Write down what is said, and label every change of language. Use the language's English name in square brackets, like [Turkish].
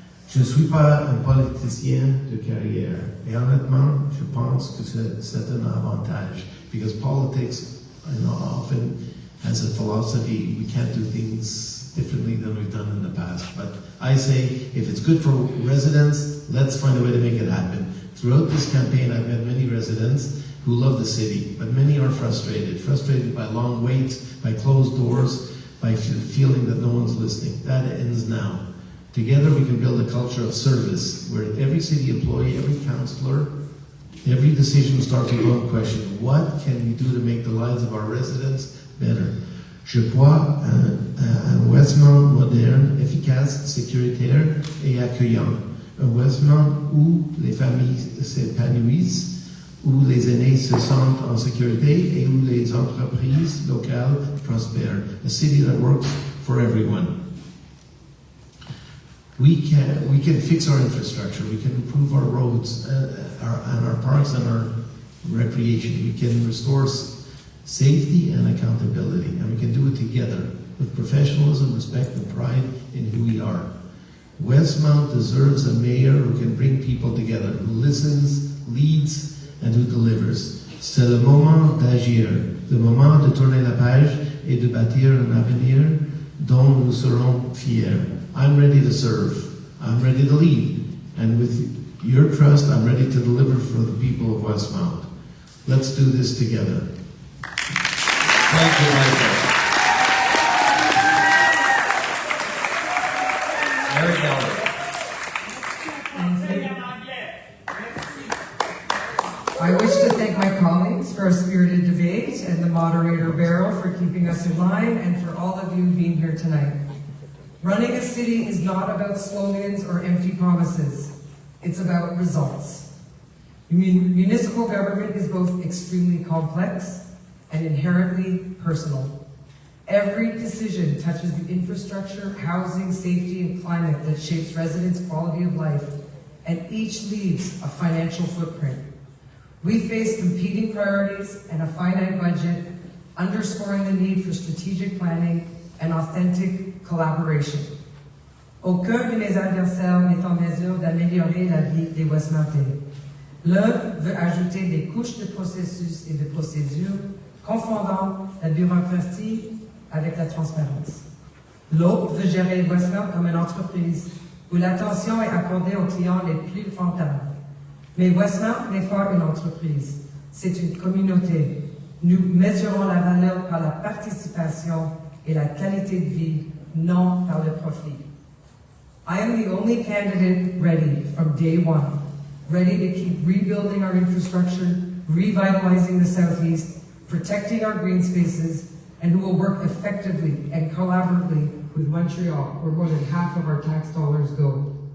[French] Je ne suis pas un politicien de carrière, et honnêtement, je pense que c'est un avantage, [English] because politics I know often has a philosophy, we can't do things differently than we've done in the past. But I say, if it's good for residents, let's find a way to make it happen. Throughout this campaign, I've met many residents who love the city, but many are frustrated by long waits, by closed doors, by feeling that no one's listening. That ends now. Together we can build a culture of service, where every city employee, every councillor, every decision starts with one question: what can we do to make the lives of our residents better? [French] Je crois un Westmount moderne, efficace, sécuritaire et accueillant. Un Westmount où les familles s'épanouissent, où les aînés se sentent en sécurité et où les entreprises locales prospèrent. [English] A city that works for everyone. We can fix our infrastructure. We can improve our roads and our parks and our recreation. We can restore safety and accountability, and we can do it together with professionalism, respect, and pride in who we are. Westmount deserves a mayor who can bring people together, who listens, leads, and who delivers. C'est le moment d'agir, le moment de tourner la page et de bâtir un avenir dont nous serons fiers. I'm ready to serve. I'm ready to lead. And with your trust, I'm ready to deliver for the people of Westmount. Let's do this together. Thank you, Michael. Mary Gallagher. I wish to thank my colleagues for a spirited debate and the moderator Beryl for keeping us in line, and for all of you being here tonight. Running a city is not about slogans or empty promises. It's about results. Municipal government is both extremely complex and inherently personal. Every decision touches the infrastructure, housing, safety, and climate that shapes residents' quality of life, and each leaves a financial footprint. We face competing priorities and a finite budget, underscoring the need for strategic planning and authentic collaboration. [French] Aucun de mes adversaires n'est en mesure d'améliorer la vie des Westmountais. L'un veut ajouter des couches de processus et de procédures, confondant la bureaucratie avec la transparence. L'autre veut gérer Westmount comme une entreprise, où l'attention est accordée aux clients les plus rentables. Mais Westmount n'est pas une entreprise, c'est une communauté. Nous mesurons la valeur par la participation et la qualité de vie, non par le profit. [English] I am the only candidate ready from day one, ready to keep rebuilding our infrastructure, revitalizing the Southeast, protecting our green spaces, and who will work effectively and collaboratively with Montreal, where more than half of our tax dollars go.